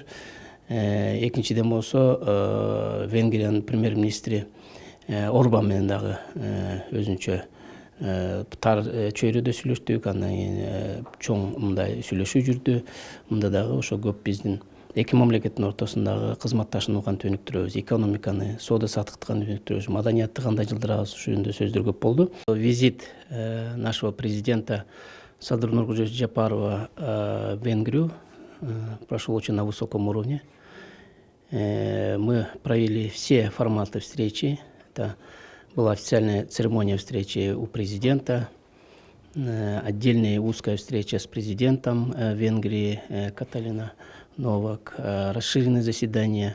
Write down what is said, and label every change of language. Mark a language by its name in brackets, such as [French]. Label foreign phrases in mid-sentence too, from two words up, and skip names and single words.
[Kyrgyz] Экинчиден болсо Венгриянын премьер-министри Орбан менен дагы өзүнчө тар чөйрөдө сүйлөштүк, андан кийин чоң мындай сүйлөшүү жүрдү. Мында дагы ошо көп биздин эки мамлекеттин ортосундагы кызматташууну кантип өнүктүрөбүз, экономиканы, соода саттыкты кантип өнүктүрөбүз, маданиятты кандай жылдырабыз, ошол жөнүндө сөздөр көп болду. [Russian] Визит нашего президента Садыр Нуркожоевича Жапарова в Венгрию прошел очень на высоком уровне. Мы провели все форматы встречи. Это была официальная церемония встречи у президента, отдельная узкая встреча с президентом Венгрии Каталина Новак, расширенные заседания.